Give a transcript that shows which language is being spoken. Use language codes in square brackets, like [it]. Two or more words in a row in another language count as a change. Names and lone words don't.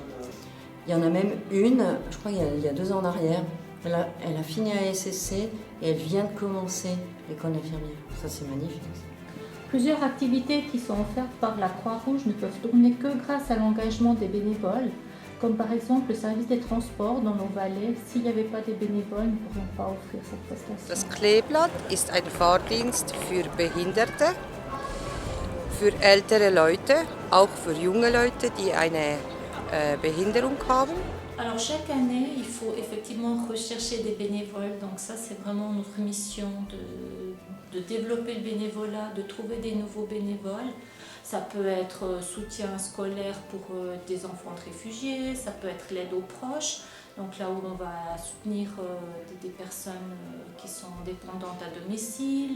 [fr] Il y en a même une, je crois il y a 2 ans en arrière, elle a fini à SSC et elle vient de commencer l'école d'infirmière. Ça, c'est magnifique. Plusieurs activités qui sont offertes par la Croix-Rouge ne peuvent tourner que grâce à l'engagement des bénévoles, comme par exemple le service des transports dans nos vallées. S'il n'y avait pas des bénévoles, nous ne pourrions pas offrir cette prestation. [de] Das Kleeblatt ist ein Fahrdienst für Behinderte, für ältere Leute, auch für junge Leute, die eine Behinderung haben. [fr] Alors chaque année, il faut effectivement rechercher des bénévoles, donc ça c'est vraiment notre mission de développer le bénévolat, de trouver des nouveaux bénévoles. Ça peut être soutien scolaire pour des enfants de réfugiés, ça peut être l'aide aux proches, donc là où on va soutenir des personnes qui sont dépendantes à domicile.